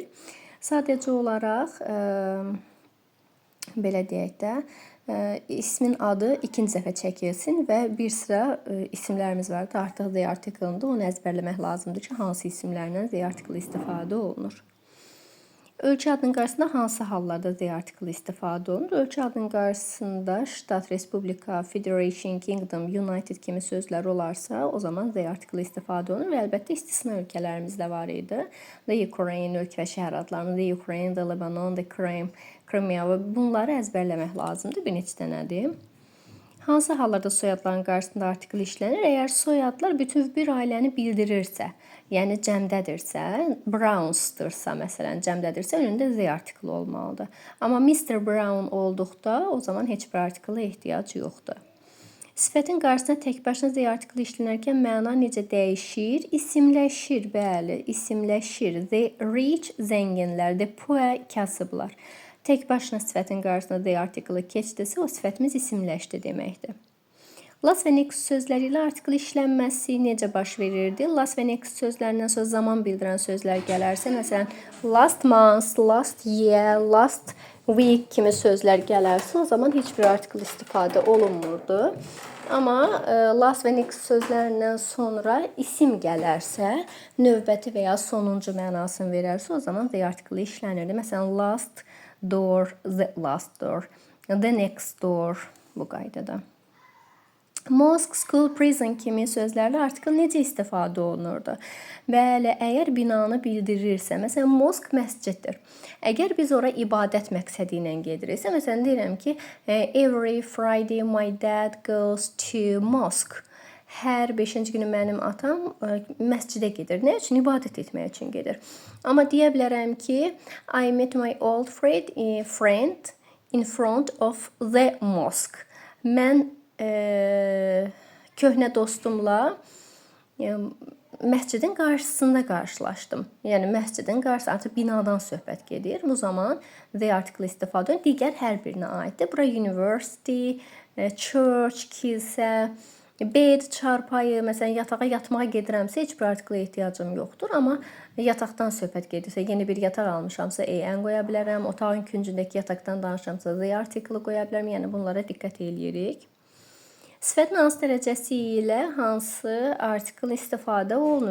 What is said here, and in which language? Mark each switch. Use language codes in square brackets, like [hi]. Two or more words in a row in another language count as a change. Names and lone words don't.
[az] Sadəcə olaraq belə deyək də, ismin adı ikinci dəfə çəkilsin və bir sıra isimlərimiz var da, artıq Z artiklında onu əzbərləmək lazımdır ki, hansı isimlərlə Z artiklı istifadə olunur. Ölkə adının qarşısında hansı hallarda Z artiklı istifadə olunur? Ölkə adının qarşısında ştat, respublika, [en] federation, kingdom, united [az] kimi sözlər olarsa, o zaman Z artiklı istifadə olunur və əlbəttə istisna ölkələrimiz də var idi. [en] The Ukraine [az] ölkə və şəhər adlarını, [en] The Ukraine, The Lebanon, The Crimea [az] və bunları əzbərləmək lazımdır. Bir neçə dənədir. Hansı hallarda soyadların qarşısında artikl işlənir? Əgər soyadlar bütöv bir ailəni bildirirsə, yəni cəmdədirsə, Browns'dırsa, məsələn, cəmdədirsə, önündə Z artiklı olmalıdır. Amma Mr. Brown olduqda, o zaman heç bir artikla ehtiyac yoxdur. Sifətin qarşısına tək başına Z artiklı işlənərkən məna necə dəyişir? İsimləşir, bəli, isimləşir. [en] The rich, zənginlər, the poor, [az] kasıblar. Tək başına sifətin qarşısına Z artiklı keçdisə, o sifətimiz isimləşdi deməkdir. Las və next sözləri ilə artikl işlənməsi necə baş verirdi? Las və next sözlərindən sonra zaman bildirən sözlər gələrsə, məsələn, [en] last month, last year, last week [az] kimi sözlər gələrsə, o zaman heç bir artikl istifadə olunmurdu. Amma last və next sözlərindən sonra isim gələrsə, növbəti və ya sonuncu mənasını verərsə, o zaman Z artiklı işlənirdi. Məsələn, [en] last door, the last door, the next door [az] bu qaydada. [en] Mosque, school, prison [az] kimi sözlərlə artikl necə istifadə olunurdu? Bəli, əgər binanı bildirirsə, məsələn, mosque məsciddir. Əgər biz ora ibadət məqsədi ilə gediriksə, məsələn, deyirəm ki, [en] every Friday my dad goes to mosque. [az] Hər 5-ci günü mənim atam məscidə gedir. Nə üçün? İbadət etmək üçün gedir. Amma deyə bilərəm ki, [en] I met my old friend in front of the mosque. [az] Mən köhnə dostumla məscidin qarşısında qarşılaşdım. Yəni məscidin qarşısında, artıq binadan söhbət gedir. Bu zaman the artiklı istifadə olunur. Digər hər birinə aiddir. Bura [en] university, church, [az] kilsə, bed, çarpayı, məsələn, yatağa yatmağa gedirəmsə, heç bir artikla ehtiyacım yoxdur. Amma yataqdan söhbət gedirsə, yeni bir yataq almışamsa, EN qoya bilərəm. Otağın küncündəki yataqdan danışamsa, the artiklı qoya bilərəm. Yəni bunlara diqqət eləyirik. Sifətin hansı dərəcəsi ilə hansı artikl istifadə olunur?